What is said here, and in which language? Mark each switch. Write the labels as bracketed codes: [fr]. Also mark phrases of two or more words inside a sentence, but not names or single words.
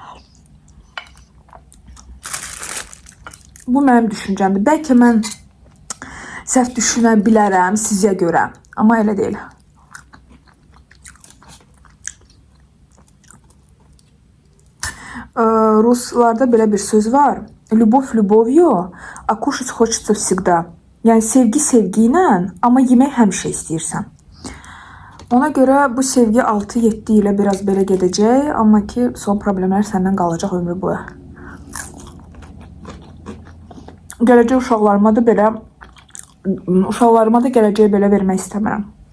[az] Bu mənim düşüncəmdir. Bəlkə mən səhv düşünə bilərəm sizə görə, amma elə deyil. Ruslarda belə bir söz var. [ru] Любовь любовью, а кушать хочется всегда. [az] Yəni sevgi sevgi ilə, amma yemək həmişə istəyirsən. Ona görə bu sevgi 6-7 ilə biraz belə gedəcək, amma ki son problemlər səndən qalacaq ömrü boyu. Gələcək uşaqlarıma da gələcəyi belə vermək istəmirəm.